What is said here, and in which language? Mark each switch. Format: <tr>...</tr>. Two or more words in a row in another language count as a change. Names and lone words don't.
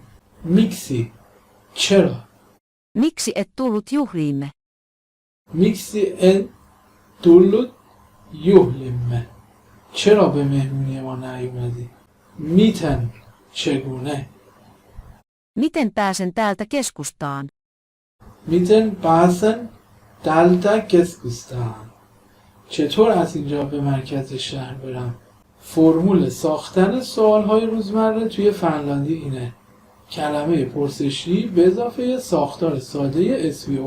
<fa>میکسی چرا؟</fa> <fi>Miksi et tullut juhliimme? miksi et tullut juhliimme</fi> <fa>چرا به مهمونی ما نیومدی؟ میتن چگونه؟</fa> <fi>Miten pääsen täältä keskustaan? miten pääsen täältä keskustaan</fi> <fa>چطور از اینجا به مرکز شهر برم؟ فرمول ساختن سوالهای روزمره توی فنلاندی اینه: کلمه پرسشی به اضافه ساختار ساده SVO.</fa>